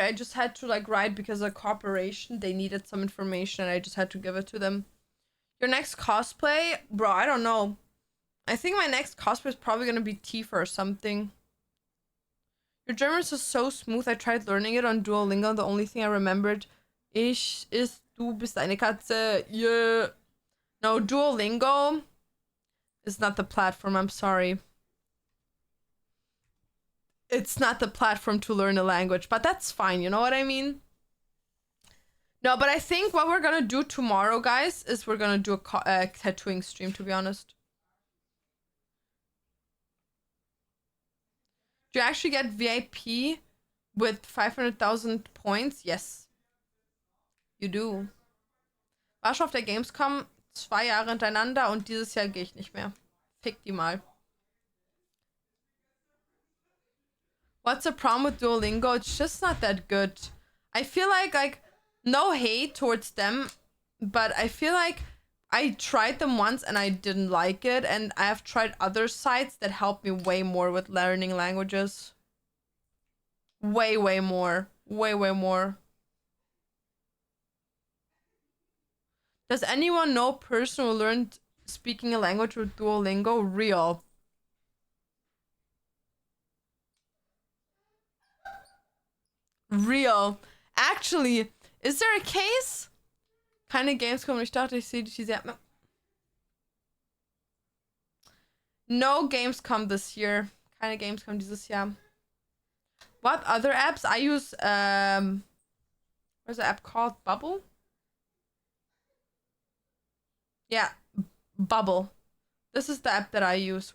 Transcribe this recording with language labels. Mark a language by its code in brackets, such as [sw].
[en] I just had to like write because a corporation, they needed some information and I just had to give it to them. Your next cosplay? Bro, I don't know. I think my next cosplay is probably gonna be Tifa or something. Your German is so smooth. I tried learning it on Duolingo. The only thing I remembered [de] ist du bist eine Katze. [en] Yeah. No, Duolingo is not the platform. I'm sorry. It's not the platform to learn a language, but that's fine. You know what I mean? No, but I think what we're gonna do tomorrow, guys, is we're gonna do a tattooing stream, to be honest. Do you actually get VIP with 500,000 points? Yes. You do. [de] War schon auf der Gamescom 2 Jahre hintereinander und dieses Jahr gehe ich nicht mehr. Fick die mal. [en] What's the problem with Duolingo? It's just not that good. I feel like no hate towards them, but I feel like I tried them once and I didn't like it, and I have tried other sites that help me way more with learning languages. Way more. Way more. Does anyone know a person who learned speaking a language with Duolingo? Real. Real. Actually, is there a case? [de] Keine Gamescom. Ich dachte, ich sehe die sehr. [en] No Gamescom this year. [de] Keine Gamescom dieses Jahr. [en] What other apps? I use what's the app called? Bubble? Yeah, Bubble. This is the app that I use.